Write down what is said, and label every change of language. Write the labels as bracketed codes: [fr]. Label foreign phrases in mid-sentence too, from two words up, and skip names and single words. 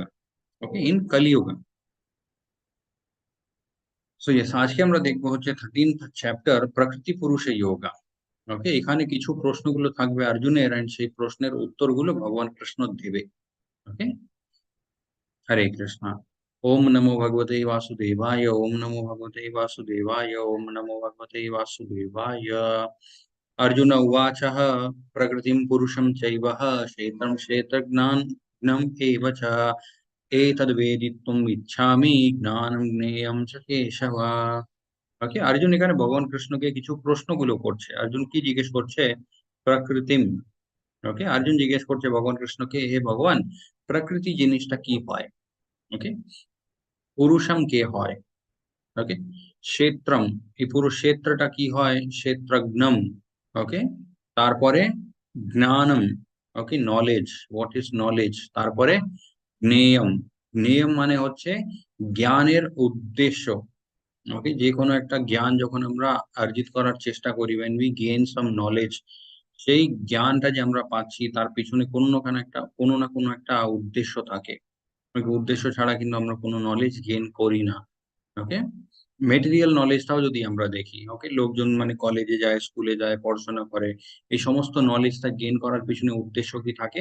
[en] okay, in Kaliyuga. so yes, [bn] আজকে আমরা দেখবো হচ্ছে 13th চ্যাপ্টার প্রকৃতি পুরুষে যোগা। ওকে, এখানে কিছু প্রশ্নগুলো থাকবে অর্জুনের, এন্ড সেই প্রশ্নের উত্তরগুলো ভগবান কৃষ্ণ দেবে। ওকে, হরে কৃষ্ণ। [sa] ওম নমো ভগবতে বাসুদেবায়, ওম নমো ভগবতে বাসুদেবায়, ওম নমো ভগবতে বাসুদেবায়। अर्जुन उवाच प्रकृतिं पुरुषं चैव क्षेत्रं क्षेत्रज्ञानम् एव च एतद्वेदितुम् इच्छामि ज्ञानं ज्ञेयं च केशव। [bn] ওকে, অর্জুন এখানে ভগবান কৃষ্ণকে কিছু প্রশ্নগুলো করছে। অর্জুন কি জিজ্ঞেস করছে? প্রকৃতিম। ওকে, অর্জুন জিজ্ঞেস করছে ভগবান কৃষ্ণকে, হে ভগবান, প্রকৃতি জিনিসটা কি হয়? ওকে, পুরুষম কে হয়? ওকে, ক্ষেত্রম, এই পুরো ক্ষেত্রটা কি হয়? ক্ষেত্রজ্ঞম। ওকে, তারপরে জ্ঞানম। ওকে, নলেজ, [en] what is knowledge. [bn] তারপরে জ্ঞেয়ম। জ্ঞেয়ম মানে হচ্ছে জ্ঞানের উদ্দেশ্য। ওকে, যে কোনো একটা জ্ঞান যখন আমরা অর্জিত করার চেষ্টা করি, [en] when we gain some knowledge, [bn] সেই জ্ঞানটা যে আমরা পাচ্ছি তার পিছনে কোনো না কোনো একটা উদ্দেশ্য থাকে। উদ্দেশ্য ছাড়া কিন্তু আমরা কোনো [en] knowledge gain [bn] করি না। ওকে, মেটেরিয়াল নলেজটাও যদি আমরা দেখি, ওকে, লোকজন মানে কলেজে যায়, স্কুলে যায়, পড়াশোনা করে, এই সমস্ত নলেজটা গেইন করার পিছনে উদ্দেশ্য কি থাকে?